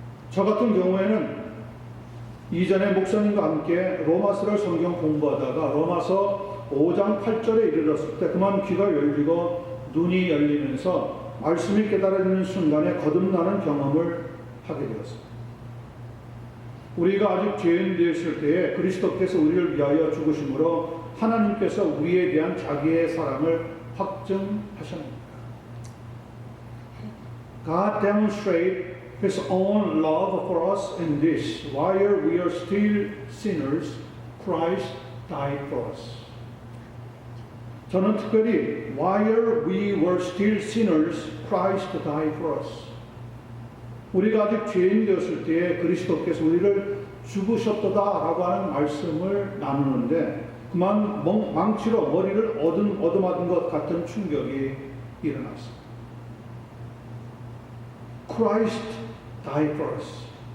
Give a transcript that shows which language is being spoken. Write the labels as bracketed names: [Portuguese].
[Korean] 저 같은 경우에는 이전에 목사님과 함께 로마서를 성경 공부하다가 로마서 5장 8절에 이르렀을 때 그만 귀가 열리고 눈이 열리면서 말씀이 깨달아지는 순간에 거듭나는 경험을 하게 되었습니다. 우리가 아직 죄인 되었을 때에 그리스도께서 우리를 위하여 죽으심으로 하나님께서 우리에 대한 자기의 사랑을 확증하셨습니다. [English] God demonstrated His own love for us in this: while we are still sinners, Christ died for us. 저는 특별히 while we were still sinners, Christ died for us. [Korean] 우리가 아직 죄인 되었을 때에 그리스도께서 우리를 죽으셨다라고 하는 말씀을 나누는데 그만 망치로 머리를 얻어맞은 것 같은 충격이 일어났습니다. [English] Christ died for us.